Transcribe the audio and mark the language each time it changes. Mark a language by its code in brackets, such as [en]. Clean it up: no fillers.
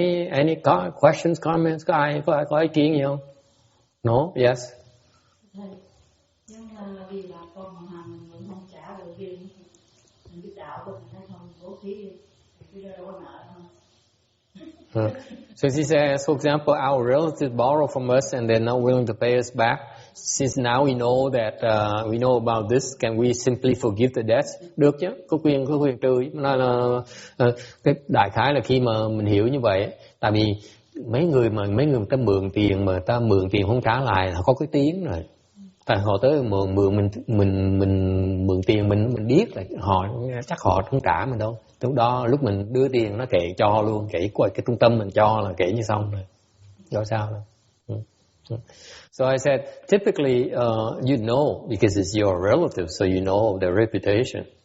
[en] Any questions, comments? [vi] Có ý kiến gì không? No? Yes? Nhưng mà vì bà con họ hàng mình không trả được kia, mình biết đạo của mình hay không, bố thí thì đâu có nợ không. [en] So she says, for example, our relatives borrow from us and they're not willing to pay us back. since now we know that we know about this, can we simply forgive the debt? [vi] Được chứ, có quyền trừ. Nói là cái đại khái là khi mà mình hiểu như vậy, tại vì mấy người ta mượn tiền mà ta mượn tiền không trả lại, họ có cái tiếng rồi. Tại họ tới mượn mình mượn tiền mình biết là họ chắc họ không trả mình đâu. Lúc đó lúc mình đưa tiền nó kệ cho luôn, kệ qua cái trung tâm mình cho là kệ như xong rồi. Đâu sao đâu. [en] So I said, typically you know because it's your relative, so you know their reputation.